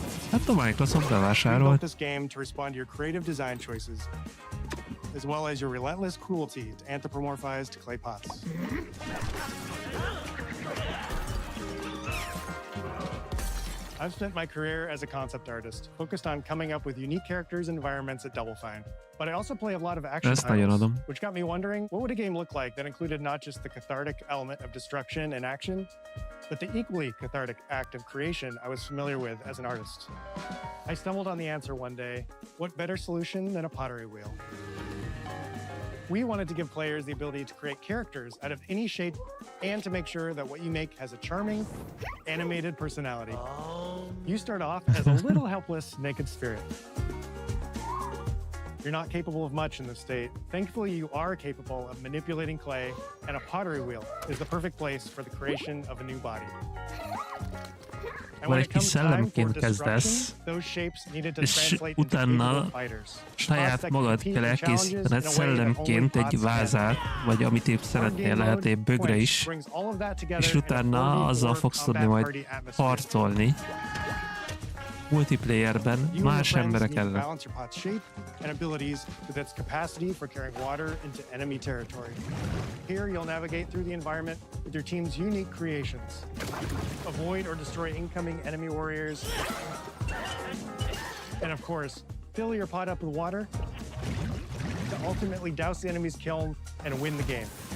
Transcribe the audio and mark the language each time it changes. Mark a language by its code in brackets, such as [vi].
[hu] Hát a Microsoft bevásárolt. [en] As well as your relentless cruelty to anthropomorphized clay pots. I've spent my career as a concept artist, focused on coming up with unique characters and environments at Double Fine. But I also play a lot of action titles, which got me wondering, what would a game look like that included not just the cathartic element of destruction and action, but the equally cathartic act of creation I was familiar with as an artist? I stumbled on the answer one day. What better solution than a pottery wheel? We wanted to give players the ability to create characters out of any shape and to make sure that what you make has a charming, animated personality. You start off as a little helpless, naked spirit. You're not capable of much in this state. Thankfully, you are capable of manipulating clay, and a pottery wheel is the perfect place for the creation of a new body. [hu] Vagy egy kis szellemként kezdesz, és utána saját magad kell elkészítened szellemként egy vázát, vagy amit épp szeretnél, lehet épp bögre is, és utána azzal fogsz tudni majd harcolni multiplayerben más emberek ellen. [en] And abilities with its capacity for carrying water into enemy territory. Here, you'll navigate through the environment with your team's unique creations. Avoid or destroy incoming enemy warriors. And of course, fill your pot up with water to ultimately douse the enemy's kiln and win the game.